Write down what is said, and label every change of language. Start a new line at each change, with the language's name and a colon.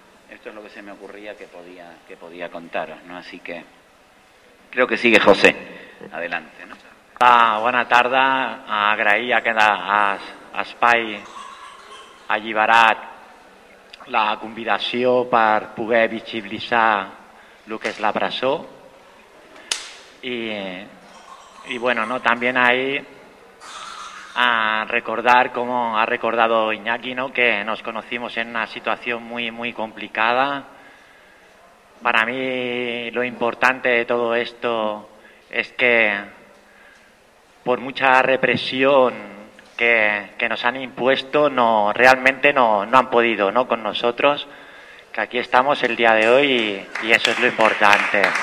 Spanish: Esto es lo que se me ocurría que podía contaros, ¿no? Así que creo que sigue José. Adelante, ¿no? Buena tarde.
Catalan: Agraïa que a Espai alliberat la convidació per poder visibilitzar lo que és la presó.
Spanish: Y bueno, ¿no? También ahí a recordar, como ha recordado Iñaki, ¿no?, que nos conocimos en una situación muy, muy complicada. Para mí lo importante de todo esto es que, por mucha represión que nos han impuesto, realmente no han podido, ¿no?, con nosotros, que aquí estamos el día de hoy, y eso es lo importante.